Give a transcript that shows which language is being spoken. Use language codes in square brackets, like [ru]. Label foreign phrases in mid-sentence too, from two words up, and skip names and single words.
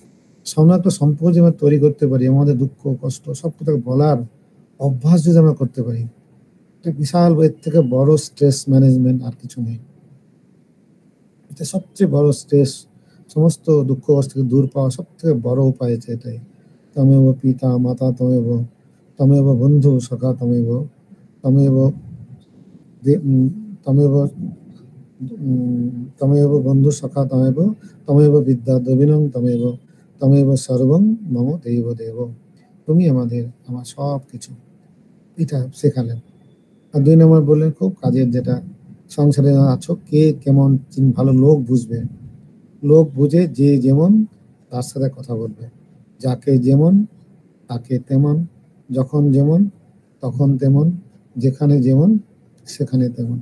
[bn] সামনে একটা সম্পর্ক যদি আমরা তৈরি করতে পারি, আমাদের দুঃখ কষ্ট সব কথা বলার অভ্যাস যদি আমরা করতে পারি, এটা বিশাল, এর থেকে বড় [en] stress management [bn] আর কিছু নেই। এটা সবচেয়ে বড় স্ট্রেস, সমস্ত দুঃখ কষ্ট থেকে দূর পাওয়া সব থেকে বড় উপায় হচ্ছে এটাই। [sa] তমেব পিতা মাতা তমেব, তমেব বন্ধু সখা তমেব, তমেব তমেব তমেব বন্ধু সখা তমেব, তমেব বিদ্যা দ্রবিণং তমেব, তমেব সর্বং মম দেব দেব। [bn] তুমি আমাদের, আমার সব কিছু, এটা শেখালেন। আর 2 নম্বর বললেন খুব কাজের, যেটা সংসারে আছো কে কেমন ভালো লোক বুঝবে, লোক বুঝে যে যেমন তার সাথে কথা বলবে, যাকে যেমন তাকে তেমন, যখন যেমন তখন তেমন, যেখানে যেমন সেখানে তেমন।